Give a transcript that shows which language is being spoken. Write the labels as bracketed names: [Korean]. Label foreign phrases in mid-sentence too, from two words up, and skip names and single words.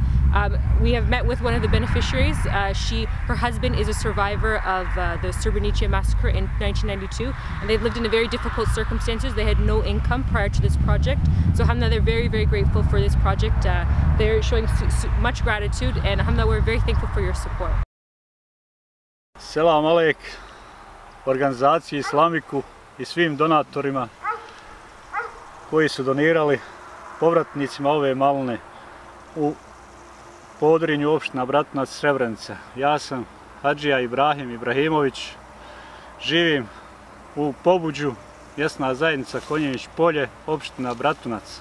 [English] We have met with one of the beneficiaries. Her husband is a survivor of the Srebrenica massacre in 1992, and they've lived in very difficult circumstances. They had no income prior to this project, so alhamdulillah, they're very, very grateful for this project. They're showing much gratitude, and alhamdulillah, we're very thankful for your support. [Arabic] سلام عليك [Bosnian] organizaciji Islamiku i svim donatorima koji su donirali povratnicima ove maline u podrinju opština Bratunac, Srebrenica. Ja sam Hadžija Ibrahim Ibrahimović, živim u Pobuđu, mjesna zajednica Konjević polje, opština Bratunac.